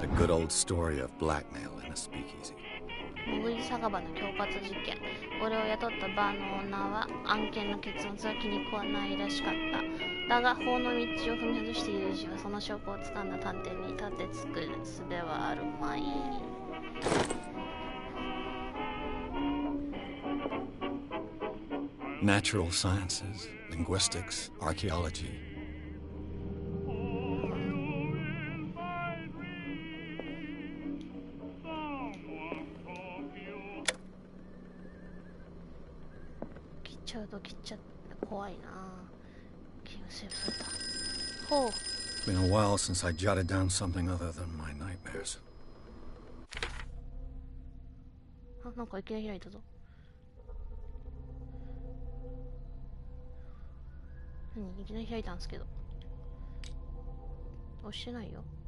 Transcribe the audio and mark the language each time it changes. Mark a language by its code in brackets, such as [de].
[en] The good old story of blackmail in a speakeasy. [ja] 潜り酒場の恐喝事件。俺を雇ったバーのオーナーは案件の結末は気に食わないらしかった。だが法の道を踏み外している以上はその証拠をつかんだ探偵に立てつく術はあるまい。 [en] Natural sciences, linguistics, archaeology. It's been a while since I jotted down something other than my nightmares. [ja] あ、なんかいきなり開いたぞ。いきなり開いたんですけど。押してないよ。